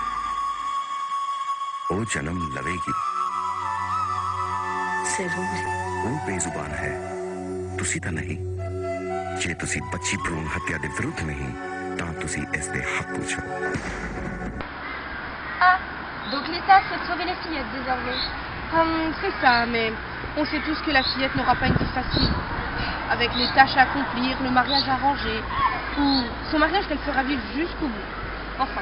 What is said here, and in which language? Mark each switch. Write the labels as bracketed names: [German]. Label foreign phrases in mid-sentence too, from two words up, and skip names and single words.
[Punjabi] ਉਹ ਜਨਮ ਲਵੇਗੀ। जरूर। ਉਹ ਬੇਜ਼ੁਬਾਨ ਹੈ, ਤੁਸੀਂ ਤਾਂ ਨਹੀਂ। ਜੇ ਤੁਸੀਂ ਬੱਚੀ ਭਰੂਣ ਹੱਤਿਆ ਦੇ ਵਿਰੁੱਧ ਨਹੀਂ, ਤਾਂ ਤੁਸੀਂ ਇਸਦੇ ਹੱਕ ਪੁੱਛੋ। [French] Ah, donc l'État souhaite sauver les fillettes désormais. C'est ça, mais on sait tous que la fillette n'aura pas une vie facile. Avec les tâches à accomplir, le mariage arrangé, ou son mariage qu'elle fera vivre jusqu'au bout. Enfin.